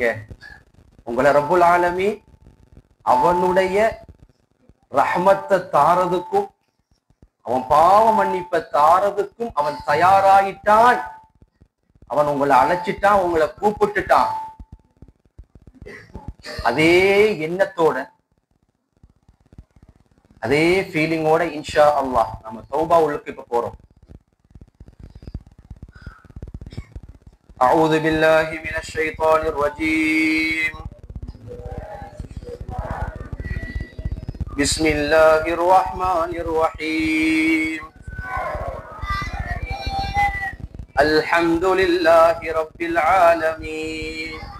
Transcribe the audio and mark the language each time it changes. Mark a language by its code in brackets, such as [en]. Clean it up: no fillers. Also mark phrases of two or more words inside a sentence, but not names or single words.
[ta] உங்களை [ar] رب العالمين [ta] அவனுடைய ரஹ்மத்தை தாரதுக்கும் அவன் பாவ மன்னிப்பை தாரதுக்கும் அவன் தயாராயிட்டான். அவன் உங்களை அழைச்சிட்டான், உங்களை கூப்பிட்டுட்டான். அதே எண்ணத்தோட அதே ஃபீலிங்கோட [ar] إن شاء الله [ta] நம்ம தௌபா உள்ளுக்கு இப்ப போறோம். [ar] أعوذ بالله من الشيطان الرجيم. بسم الله الرحمن الرحيم. الحمد لله رب العالمين.